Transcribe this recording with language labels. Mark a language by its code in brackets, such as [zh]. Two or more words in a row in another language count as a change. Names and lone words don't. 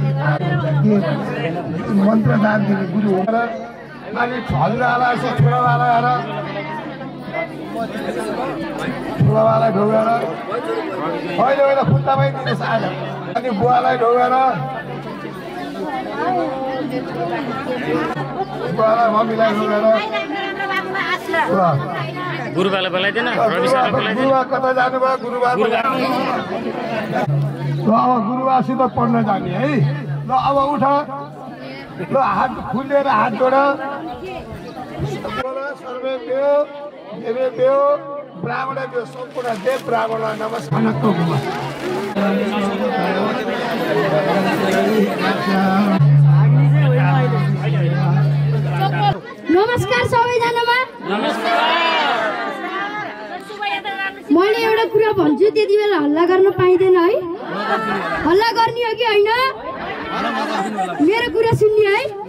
[ne] मन्त्र दान दिने गुरु हो र अनि हजुरआला छोरावाला ठुलोबालाई ढोगेर अहिले होइन खुट्टामै दिनुहोस् आज अनि बुवालाई ढोगेर बुवालाई मम्मीलाई ढोगेर गुरुबालाई बोलाइदिएन रवि सरलाई बोलाइदिएन गुरुबा कता जानुभयो गुरुबा ल अब गुरुबासित पढ्न जाने है ल अब उठ ल हात खुलेर हात जोड [sa] सर्वेभ्यो देवेभ्यो ब्राह्मणेभ्यो [ne] सम्पूर्ण देव ब्राह्मण नमस्कार नमस्कार सबैजनामा मैले एउटा कुरा भन्छु त्यति बेला हल्ला गर्न पाइँदैन है हल्ला गर्ने हो कि होइन मेरो कुरा सुन्ने है